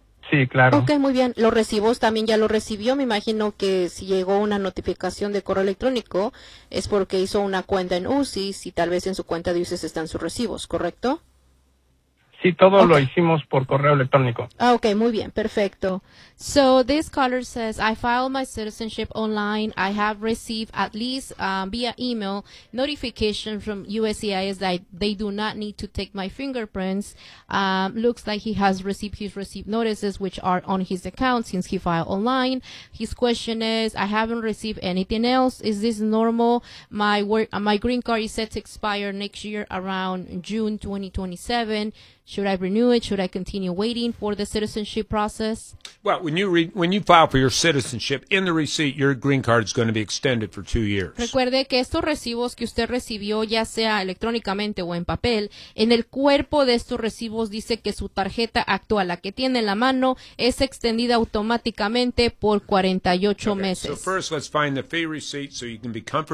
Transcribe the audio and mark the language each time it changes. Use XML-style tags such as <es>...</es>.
<es>Sí, claro. Ok, muy bien. ¿Los recibos también ya lo recibió? Me imagino que si llegó una notificación de correo electrónico es porque hizo una cuenta en UCIS y tal vez en su cuenta de UCIS están sus recibos, ¿correcto? Sí, todo lo hicimos por correo electrónico. Ah, ok, muy bien, perfecto.</es> <en>So, this caller says, I filed my citizenship online. I have received at least via email notification from USCIS that they do not need to take my fingerprints. Looks like he has received his receipt notices, which are on his account since he filed online. His question is, I haven't received anything else. Is this normal? My green card is set to expire next year around June 2027. Should I renew it? Should I continue waiting for the citizenship process? Well, when you file for your citizenship, in the receipt, your green card is going to be extended for 2 years.</en> <es>Recuerde que estos recibos que usted recibió, ya sea electrónicamente o en papel, en el cuerpo de estos recibos dice que su tarjeta actual, la que tiene en la mano, es extendida automáticamente por 48 meses.</es> <en>So first, let's find the fee receipt so you can be comforted.</en>